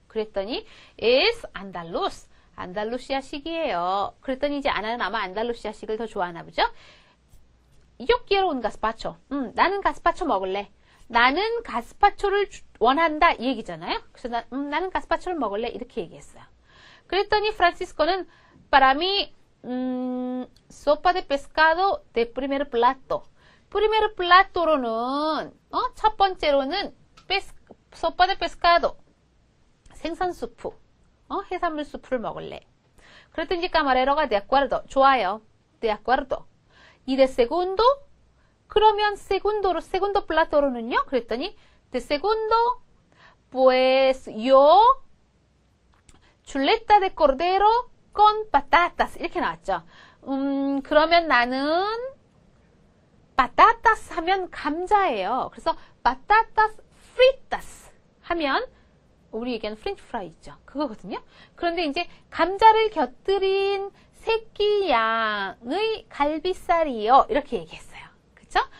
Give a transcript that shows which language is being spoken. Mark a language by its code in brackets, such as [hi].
[ko] 그랬더니 [es] es andaluz [ko] 안달루시아식이에요. 그랬더니 이제 아나는 아마 안달루시아식을 더 좋아하나 보죠? [es] Yo quiero un gazpacho. [ko] 나는 가스파초 먹을래. 나는 가스파초를 원한다 이 얘기잖아요. 그래서 나는 가스파초를 먹을래 이렇게 얘기했어요. 그랬더니 프란시스코는 [es] para mí sopa de pescado de primer plato. [ko] primer plato로는 첫 번째로는 [es] sopa de pescado [ko] 생선 수프 해산물 수프를 먹을래. 그랬더니 까마레로가 [es] de acuerdo [ko] 좋아요. [es] de acuerdo. y de segundo [ko] 그러면 [es] segundo plato로는요? [ko] 그랬더니 [es] de segundo Pues yo chuleta de cordero con patatas. [ko] 이렇게 나왔죠. 그러면 나는 patatas 하면 감자예요. 그래서 patatas fritas 하면 우리 얘기하는 프렌치 프라이 있죠. 그거거든요. 그런데 이제 감자를 곁들인 새끼 양의 갈비살이요. 이렇게 얘기했어요. 그쵸?